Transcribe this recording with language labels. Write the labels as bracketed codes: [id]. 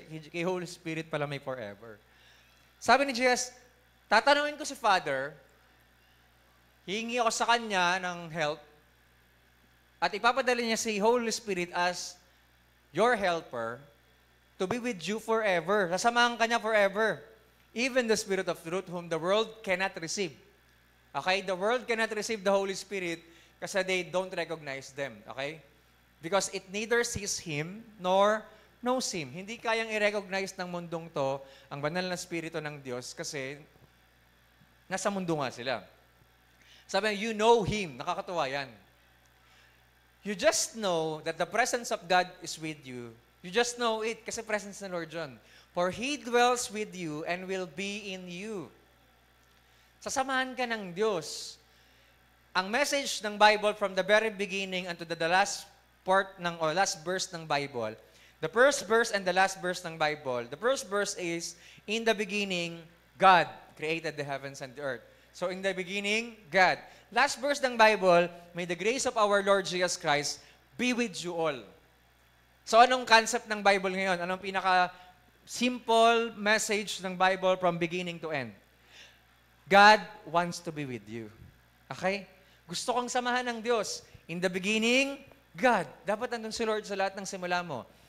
[tl] Kay Holy Spirit pala may forever. Sabi ni Jesus, tatanungin ko si Father, hihingi ako sa Kanya ng help, at ipapadala niya si Holy Spirit [en] as your helper to be with you forever. [tl] Sasamahan ka niya forever. [en] Even the Spirit of truth whom the world cannot receive. Okay? The world cannot receive the Holy Spirit kasi they don't recognize them. Okay? Because it neither sees Him nor knows Him. [tl] Hindi kayang i-recognize ng mundong to ang banal na Espiritu ng Diyos kasi nasa mundo nga sila. [en] Sabi, you know Him. [tl] Nakakatuwa yan. [en] You just know that the presence of God is with you. You just know it [tl] kasi presence ng Lord John. [en] For He dwells with you and will be in you. [tl] Sasamahan ka ng Diyos. [en] Ang message ng Bible from the very beginning unto the last last verse ng Bible, the first verse and the last verse ng Bible, the first verse is, in the beginning, God created the heavens and the earth. So in the beginning, God. Last verse ng Bible, may the grace of our Lord Jesus Christ be with you all. [tl] So anong concept ng Bible ngayon? Anong pinaka-simple message ng Bible [en] from beginning to end? God wants to be with you. Okay? [tl] Gusto kong samahan ng Diyos. [en] In the beginning, God. [tl] Dapat nandun si Lord sa lahat ng simula mo.